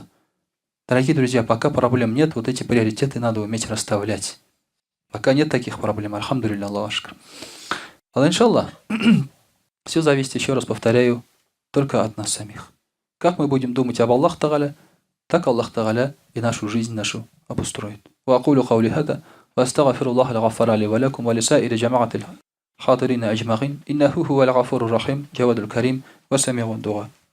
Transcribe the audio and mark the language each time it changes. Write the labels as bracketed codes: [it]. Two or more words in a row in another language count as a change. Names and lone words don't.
[ru] Дорогие друзья, пока проблем нет, вот эти приоритеты надо уметь расставлять. Пока нет таких проблем, [ar] الحمد لله، الله أشكر. [ru] Иншаллах, все зависит, еще раз повторяю, только от нас самих. Как мы будем думать об Аллахе Тааля, так Аллах Тааля и нашу жизнь нашу обустроит. [ar] وأقول قولي هذا وأستغفر الله الغفار لي ولكم ولسائر جماعة الحاضرين أجمعين إنه هو الغفور الرحيم جواد الكريم وسميع الدعاء.